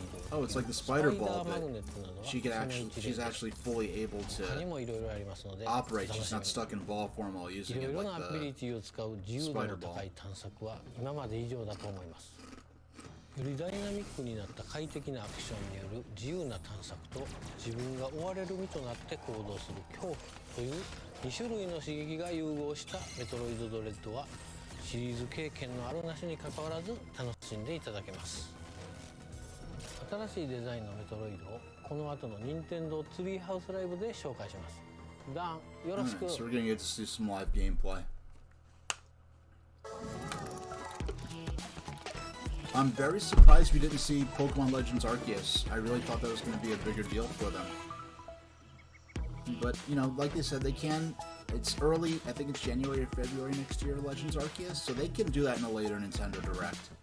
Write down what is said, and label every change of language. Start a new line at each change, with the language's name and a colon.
English: Oh, it's like the spider ball, but she's actually fully able to operate. She's not stuck in ball form while using it like the spider ball.
Japanese: よりダイナミックになった快適なアクションによる自由な探索と自分が追われる身となって行動する恐怖という2種類の刺激が融合したメトロイドドレッドはシリーズ経験のあるなしにかかわらず楽しんでいただけます。新しいデザインのメトロイドをこの後の任天堂ツリーハウスライブで紹介します。ダン、よろしく。
English: So we're gonna get to see some live gameplay. I'm very surprised we didn't see Pokemon Legends Arceus. I really thought that was going to be a bigger deal for them. But, you know, like they said, they can... It's early, I think it's January or February next year, Legends Arceus, so they can do that in a later Nintendo Direct.